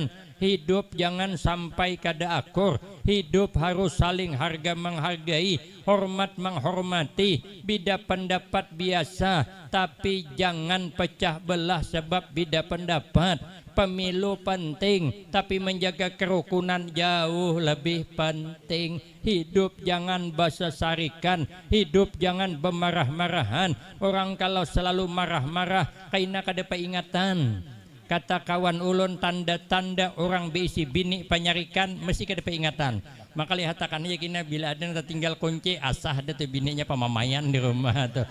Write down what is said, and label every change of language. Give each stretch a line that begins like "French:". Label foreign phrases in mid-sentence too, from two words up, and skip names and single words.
Indonesian: Hidup jangan sampai kada akur. Hidup harus saling harga menghargai, hormat menghormati. Beda pendapat biasa, tapi jangan pecah belah sebab beda pendapat. Pemilu penting, tapi menjaga kerukunan jauh lebih penting.
Banjar: Hidup jangan basasarikan, hidup jangan bemarah-marahan. Orang kalau selalu marah-marah, kaina kada peingatan. Kata kawan ulun, tanda-tanda orang beisi bini penyarikan mesti kada peingatan. Maka lihatakan aja kina bila ada tinggal kunci, asah ada tuh bininya pemamayan di rumah tuh.